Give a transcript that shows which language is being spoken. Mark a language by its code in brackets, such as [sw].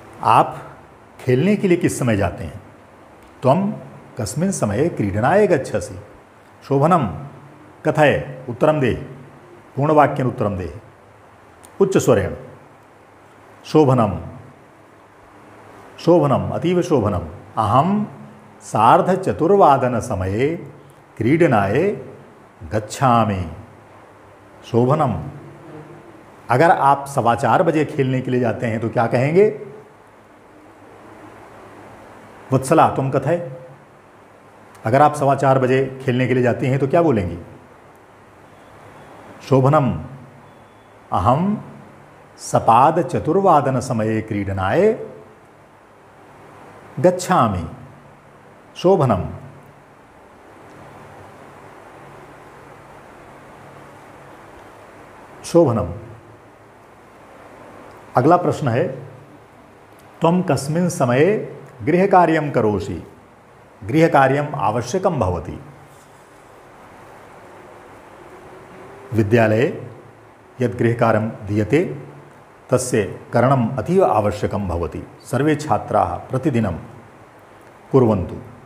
[hi] आप खेलने के लिए किस समय जाते हैं? [sa] त्वं कस्मिन् समये क्रीडनाय गच्छसि? शोभनम। कथय। उत्तरं दे। पूर्णवाक्येन उत्तरं दे। उच्च स्वरेण। शोभनम। शोभनम। अतीव शोभनम। अहम 4:30 समये क्रीडनाय गच्छामि। शोभनम। [hi] अगर आप 4:15 बजे खेलने के लिए जाते हैं तो क्या कहेंगे? वत्सला तुम [sa] कथय। [hi] अगर आप 4:15 बजे खेलने के लिए जाती हैं तो क्या बोलेंगी? [sa] शोभनम। अहम 4:15 समये क्रीडनाय गच्छामि। शोभनम। शोभनम। [hi] अगला प्रश्न है, [sa] त्वं कस्मिन् समये गृहकार्यं करोषि? गृहकार्यम् आवश्यकं भवति। विद्यालये यद् गृहकार्यं दीयते तस्य करणम् अतीव आवश्यकं भवति। सर्वे छात्राः प्रतिदिनं कुर्वन्तु।